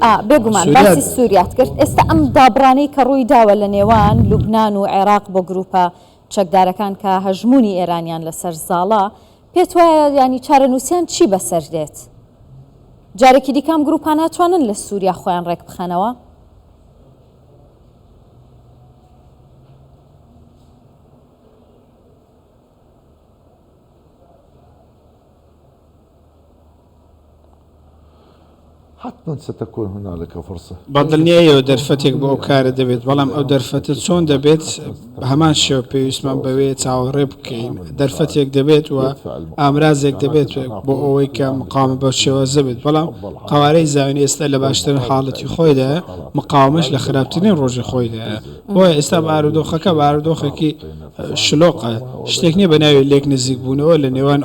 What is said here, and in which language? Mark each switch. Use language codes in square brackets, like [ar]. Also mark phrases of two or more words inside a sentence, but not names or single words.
[ckb] بێگومان باسی سووریات کرد ئێستا ئەم دابڕانەی کە ڕووی داوە لە نێوان لوبنان و عێراق بۆ گروپە چەکدارەکان کە هەژمونی ئێرانیان لەسەر زاڵە پێت وایە ینی چارەنووسیان چی بەسەر دێت؟ جارێکی دیکەم گروپان ناتوانن لە سووریا خۆیان ڕێک بخەنەوە؟ [ar] حتما ستكون هنالك فرصة [ckb] بەدڵنیایەوە دەرفەتێک بۆ ئەو کارە دەبێت بەڵام ئەو دەرفەتە چۆن دەبێت هەمان شێوە پێویستمان بەوەیە چاوەڕێ بکەین دەرفەتێک دەبێت و ئامرازێک دەبێت بۆ ئەوەی کە مقاومە بە شێوازە بێت بەڵام قوارەی زاوێنی ئێستا لە باشترین حاڵەتی خۆیدا مقاومەش لە خراپترین ڕۆژی خۆیدا بۆیە ئێستا بارودۆخەکە بارودۆخێکی شلۆقە شتێک نییە بە ناوی لێک نزیک بوونەوە لە نێوان